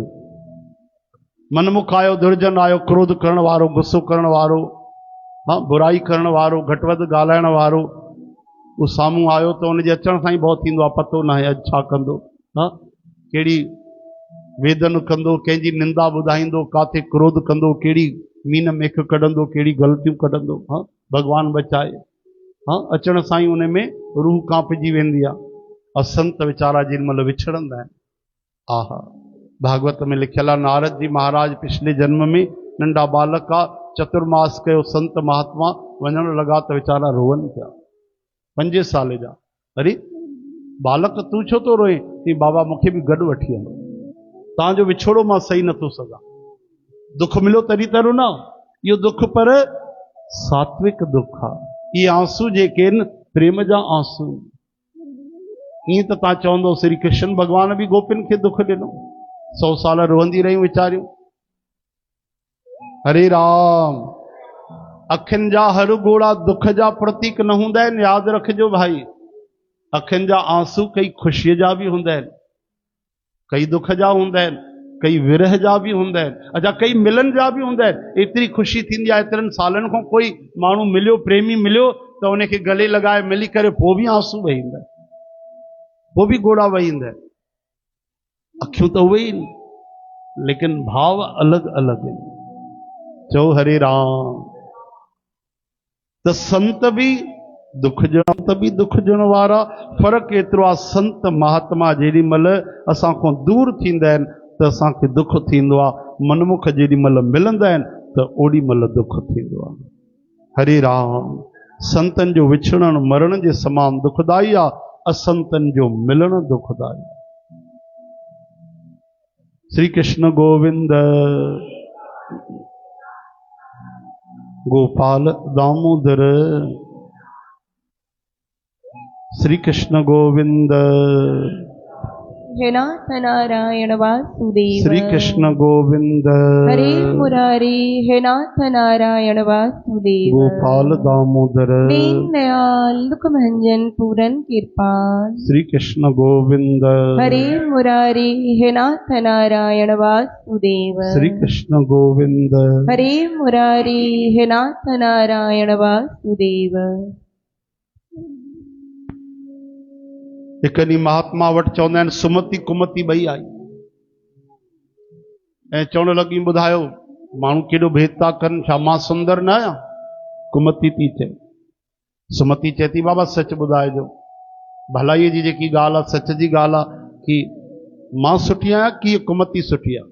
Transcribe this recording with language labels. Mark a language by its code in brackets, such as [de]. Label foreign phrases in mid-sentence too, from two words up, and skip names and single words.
[sd] मनमुख आयो, दुर्जन आयो, क्रोध करण वारो, गुस्सो करण वारो, हाँ, बुराई करण वारो, घटि वधि ॻाल्हाइण वारो, उहो साम्हूं आयो त उनजे अचण सां ई भउ थींदो आहे, पतो न आहे अॼु छा कंदो, हाँ, कहिड़ी वेदन कंदो, कंहिंजी निंदा ॿुधाईंदो, काथे क्रोध कंदो, कहिड़ी मीन मेख कढंदो, कहिड़ी ग़लतियूं कढंदो। हाँ, भॻवान बचाए। हाँ, अचण सां ई उन में रूह कांपजी वेंदी आहे। और संत वीचारा जिन महिल विछड़ंदा आहिनि, आहा, भागवत में लिखियल आहे, नारद जी महाराज पिछले जन्म में नंढा बालक आहे, चतुर्मास कयो, संत महात्मा वञण लॻा त वीचारा रोअनि पिया, 5 साल जा। अरे बालक तूं छो थो रोए? कि बाबा मूंखे बि गॾु वठी हलो, तव्हांजो विछोड़ो मां सही नथो सघां। दुख मिलियो तॾहिं त रुना, इहो दुख पर सात्विक दुख आहे। इहे आंसू जेके आहिनि प्रेम जा आंसू। ईअं त तव्हां चवंदो श्री कृष्ण भॻवान बि गोपियुनि खे दुख ॾिनो, 100 साल रोअंदी रहियूं वीचारियूं। हरे राम। अखियुनि जा हर ॻोढ़ा दुख जा प्रतीक न हूंदा आहिनि, यादि रखिजो भाई। अखियुनि जा आंसू कई ख़ुशीअ जा बि हूंदा आहिनि, कई दुख जा हूंदा आहिनि, कई विरह जा बि हूंदा आहिनि, अच्छा कई मिलन जा बि हूंदा आहिनि। एतिरी ख़ुशी थींदी आहे, एतिरनि सालनि खां कोई माण्हू मिलियो, प्रेमी मिलियो, त उनखे गले लॻाए मिली करे पोइ बि आंसू वही ईंदा आहिनि, पोइ बि ॻोढ़ा वही ईंदा आहिनि। अखियूं त उहे ई आहिनि, लेकिन भाव अलॻि अलॻि आहिनि। चओ हरे राम। त संत भी दुख ॾियण वारा। फ़र्क़ु एतिरो आहे, संत महात्मा जेॾी महिल असां खां दूर थींदा आहिनि त असांखे दुख थींदो आहे, मनमुख जेॾी महिल मिलंदा आहिनि त ओॾी महिल दुख थींदो आहे। हरे राम। संतनि जो विछड़ण मरण जे समान दुखदाई आहे, असंतनि जो मिलण दुखदाई। [sa] श्री कृष्ण गोविंद गोपाल दामोदर। श्री कृष्ण गोविंद। हे नाथ नारायण वासुदेव। श्री कृष्ण गोविंद। हरे मुरारी हे नाथ नारायण वासुदेव। गोपाल दामोदर। दीन दयाल दुख भंजन पूरन कृपाल। श्री कृष्ण गोविंद। हरे मुरारी हे नाथ नारायण वासुदेव। श्री कृष्ण गोविंद। हरे मुरारी हे नाथ नारायण वासुदेव। [sd] एक ॾींहुं महात्मा वटि चवंदा आहिनि सुमति कुमति ॿई आई ऐं चवण लॻी ॿुधायो माण्हू केॾो भेद था कनि, छा मां सुंदर न आहियां? कुमति थी चए। सुमति चए थी बाबा सच ॿुधाइजो, भलाईअ जी जेकी ॻाल्हि आहे सच जी ॻाल्हि आहे कि मां सुठी आहियां कि कुमति सुठी आहे।